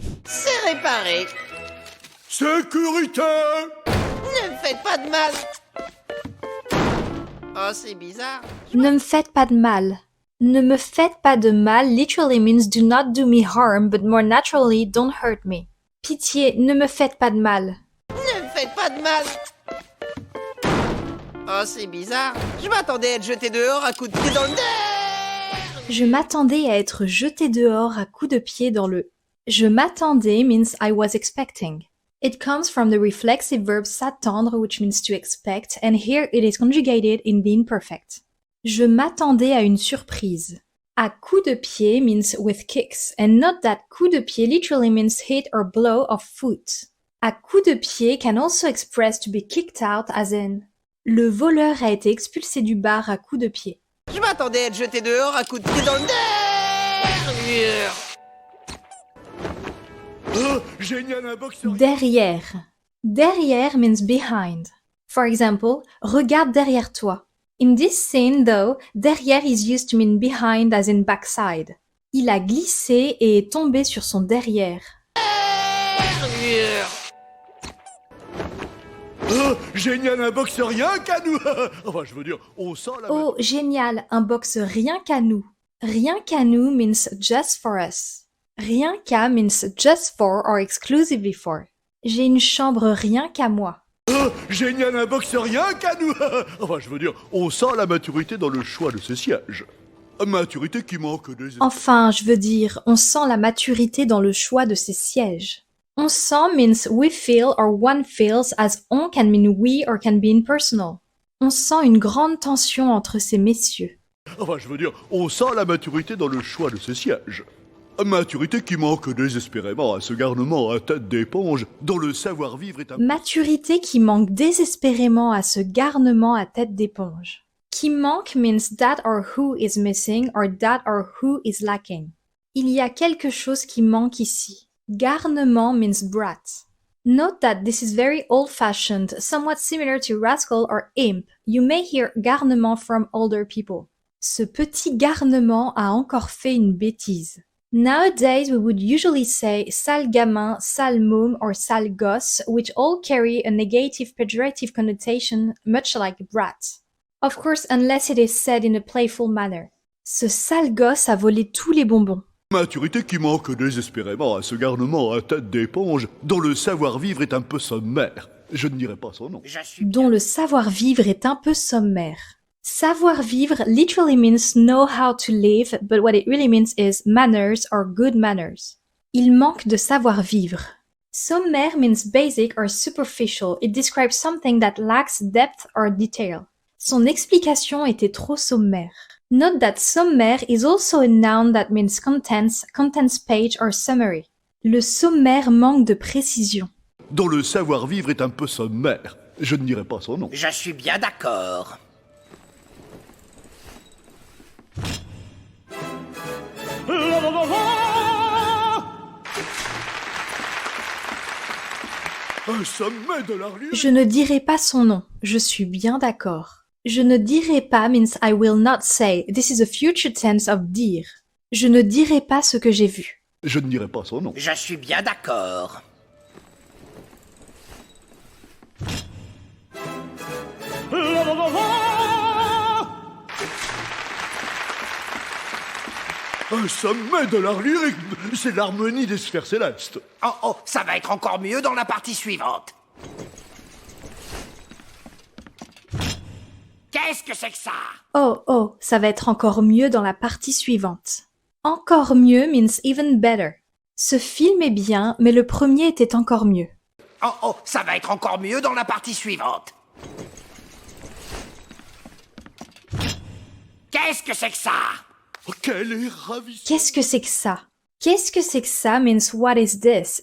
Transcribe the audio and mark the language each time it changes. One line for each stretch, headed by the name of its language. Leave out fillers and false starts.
French: C'est réparé. Sécurité! Ne me faites pas de mal. Oh, c'est bizarre. Ne me faites pas de mal. Ne me faites pas de mal
English: literally means do not do me harm, but more naturally, don't hurt me.
French: Pitié, ne me faites pas de mal. Ne me faites pas de mal. Oh, c'est bizarre. Je m'attendais à être jeté dehors à coups de pied dans le nerf. Je m'attendais à être jeté dehors à coups de pied dans le... Je m'attendais
English: means I was expecting. It comes from the reflexive verb s'attendre, which means to expect, and here it is conjugated in the imperfect.
French: Je m'attendais à une surprise. À coup de pied
English: means with kicks, and note that
French: coup de pied
English: literally means hit or blow of foot.
French: À coup de pied
English: can also express to be kicked out as in
French: le voleur a été expulsé du bar à coup de pied. Je m'attendais à être jeté dehors à coups de pied dans le nerf. Oh, génial, un boxeur! Derrière. Derrière
English: means behind. For example,
French: regarde derrière toi.
English: In this scene, though, derrière is used to mean behind as in backside.
French: Il a glissé et est tombé sur son derrière. Oh, génial, un box rien qu'à nous! Enfin, je veux dire, on sent la... Oh, génial, un box rien qu'à nous. Rien qu'à nous
English: means just for us.
French: Rien qu'à
English: means just for or exclusively for.
French: J'ai une chambre rien qu'à moi. Oh, génial, un box rien qu'à nous! Enfin, je veux dire, on sent la maturité dans le choix de ce siège. Maturité qui manque des... Enfin, je veux dire, on sent la maturité dans le choix de ces sièges. On sent
English: means we feel or one feels as on can mean we or can be impersonal.
French: On sent une grande tension entre ces messieurs. Enfin, je veux dire, on sent la maturité dans le choix de ce siège. Maturité qui manque désespérément à ce garnement à tête d'éponge dont le savoir-vivre est un... Maturité qui manque désespérément à ce garnement à tête d'éponge. Qui manque
English: means that or who is missing or that or who is lacking.
French: Il y a quelque chose qui manque ici.
English: Garnement means brat. Note that this is very old-fashioned, somewhat similar to rascal or imp. You may hear garnement from older people.
French: Ce petit garnement a encore fait une bêtise.
English: Nowadays, we would usually say
French: sale gamin, sale môme,
English: or
French: sale gosse,
English: which all carry a negative pejorative connotation, much like brat. Of course, unless it is said in a playful manner.
French: Ce sale gosse a volé tous les bonbons. Maturité qui manque désespérément à ce garnement à tête d'éponge dont le savoir-vivre est un peu sommaire. Je ne dirai pas son nom. dont le savoir-vivre est un peu sommaire.
English: Savoir-vivre literally means know how to live, but what it really means is manners or good manners.
French: Il manque de savoir-vivre.
English: Sommaire means basic or superficial. It describes something that lacks depth or detail.
French: Son explication était trop sommaire.
English: Note that sommaire is also a noun that means contents page or summary.
French: Le sommaire manque de précision. Dont le savoir-vivre est un peu sommaire. Je ne dirai pas son nom. Je suis bien d'accord. Un sommet de l'art lyrique. Je ne dirai pas son nom. Je suis bien d'accord. Je ne dirai pas
English: means I will not say. This is a future tense of dire.
French: Je ne dirai pas ce que j'ai vu. Je ne dirai pas son nom. Je suis bien d'accord. Un sommet de l'art lyrique. C'est l'harmonie des sphères célestes. Oh, ça va être encore mieux dans la partie suivante. Qu'est-ce que c'est que ça? Oh, ça va être encore mieux dans la partie suivante. Encore mieux
English: means even better.
French: Ce film est bien, mais le premier était encore mieux. Oh, ça va être encore mieux dans la partie suivante. Qu'est-ce que c'est que ça? Oh, quelle est ravissante. Qu'est-ce que c'est que ça? Qu'est-ce que c'est que ça
English: means what is this?